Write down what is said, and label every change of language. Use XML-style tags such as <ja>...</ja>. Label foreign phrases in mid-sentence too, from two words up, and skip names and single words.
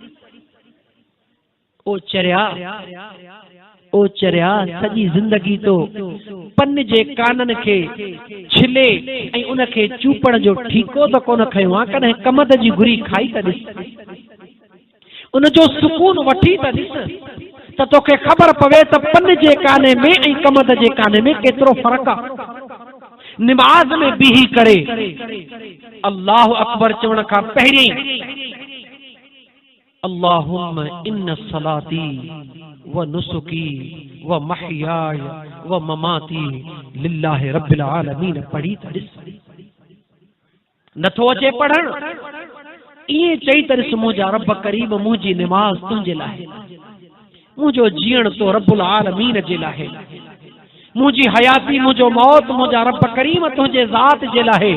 <sd>ओ चरिया सॼी ज़िंदगी तो पन जे काननि खे छिले ऐं उनखे चूपण जो ठीको त कोन खयो आहे, कॾहिं कमद जी गुरी खाई त ॾिस, उनजो सुकून वठी त ॾिस त तोखे ख़बर पवे त पन जे काने में ऐं कमद जे काने में केतिरो फ़र्क़ु आहे। निमाज़ में बीही करे</sd> <ar>الله أكبر</ar> <sd>चवण खां पहिरीं</sd> <ar>اللهم إن صلاتي ونسكي ومحياي ومماتي لله رب العالمين</ar> <sd>पढ़ी त ॾिस। नथो अचे पढ़ण? ईअं चई त ॾिस मुंहिंजा रब करीम मुंहिंजी निमाज़ तुंहिंजे लाइ, मुंहिंजो जीअण तो</sd> <ar>رب العالمين</ar> <sd>जे लाइ, मुंहिंजी हयाती मुंहिंजो मौत मुंहिंजा रब करीम तुंहिंजे ज़ात जे लाइ।</sd>